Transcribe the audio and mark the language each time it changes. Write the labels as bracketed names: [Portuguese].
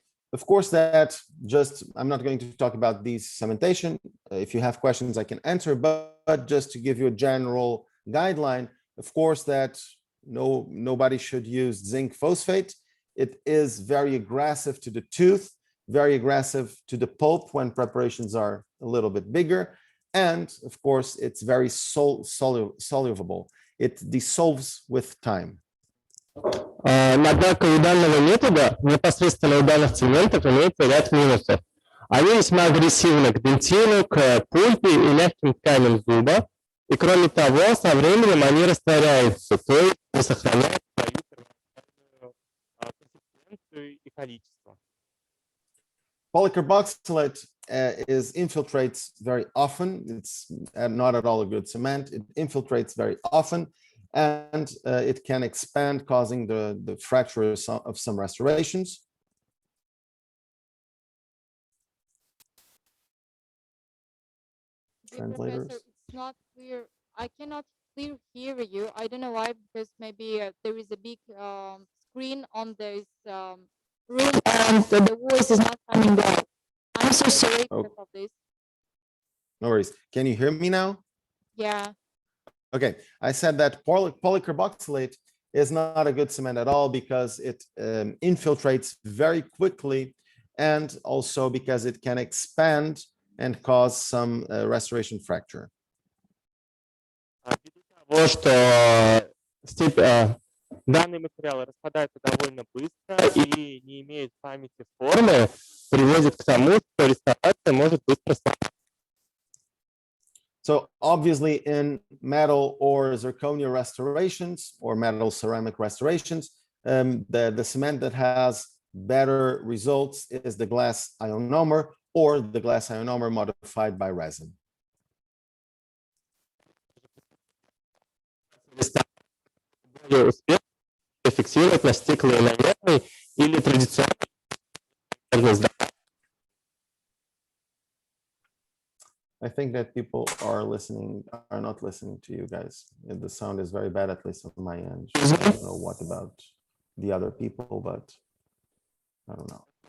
[English] Of course, I'm not going to talk about these cementation. If you have questions, I can answer, but just to give you a general guideline, of course, that nobody should use zinc phosphate. It is very aggressive to the tooth. very aggressive to the pulp when preparations are a little bit bigger. And of course, it's very soluble. It dissolves with time. [Russian] Однако у данного метода, непосредственно у данных цементов, имеется ряд минусов. Они весьма агрессивны к дентину, к пульпе и мягким тканям зуба. И кроме того, со временем они растворяются, то есть не сохраняют свою консистенцию и количество. [English] Polycarboxylate infiltrates very often. It's not at all a good cement. It infiltrates very often, and it can expand, causing the fracture of some restorations. Translators. Professor, it's not clear. I cannot clearly hear you. I don't know why, because maybe there is a big screen on this room and the voice is not coming back. I'm so sorry because of this. No worries. Can you hear me now? Yeah. Okay. I said that polycarboxylate is not a good cement at all because it infiltrates very quickly, and also because it can expand and cause some restoration fracture. [Russian] Того, что данные материалы распадаются довольно быстро и не имеют памяти формы, приводит к тому, что реставрация может быстро сломаться. [English] So obviously in metal or zirconia restorations or metal ceramic restorations, the cement that has better results is the glass ionomer or the glass ionomer modified by resin. [Russian] Более успешно фиксировать на стеклоиномерной или традиционной. [English] I think that people are not listening to you guys. The sound is very bad, at least on my end. I don't know what about the other people, but I don't know.